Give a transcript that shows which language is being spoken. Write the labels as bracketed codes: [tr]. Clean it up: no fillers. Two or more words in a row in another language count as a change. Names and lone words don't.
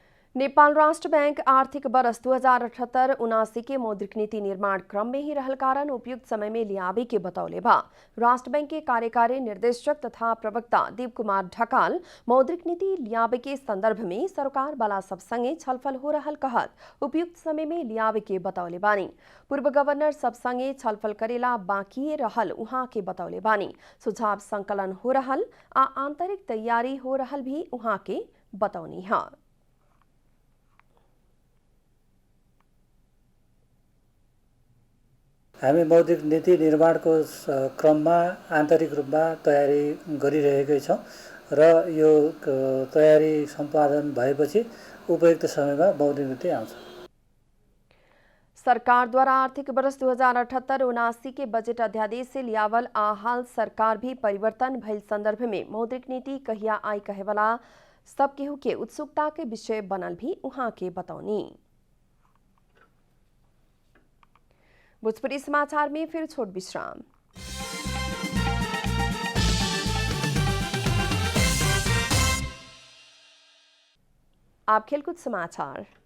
[bho] नेपाल राष्ट्र बैंक आर्थिक वर्ष 2078-79 के मौद्रिक नीति निर्माण क्रम में ही रहल कारण उपयुक्त समय में लियावे के बतौले बा। राष्ट्र बैंक के कार्यकारी निर्देशक तथा प्रवक्ता दीप कुमार ढकाल मौद्रिक नीति लियावे के संदर्भ में सरकार वाला सब संगे छलफल हो रहल कहत उपयुक्त समय में लियावे के बतौले बानी। पूर्व गवर्नर सब संगे छलफल करेला बाकी रहल उहाँ के बतौले बानी। सुझाव संकलन हो रहल आ आंतरिक तैयारी हो रहल भी उहाँ के बतौनी है। [ne] हामी मौद्रिक नीति निर्माणको क्रममा आन्तरिक रूपमा तयारी गरिरहेकै छौं र यो तयारी सम्पादन भएपछि उपयुक्त समयमा मौद्रिक नीति आउँछ। [bho] सरकार द्वारा आर्थिक वर्ष 2078-79 के बजट अध्यादेश से लियावल आ हाल सरकार भी परिवर्तन भइल संदर्भ में मौद्रिक नीति कहिया आई कहेवाला सब केहू के उत्सुकता के विषय बनल भी उहाँ के बतौनी। भोजपुरी समाचार में फिर छोट विश्राम। आप खेलकूद समाचार।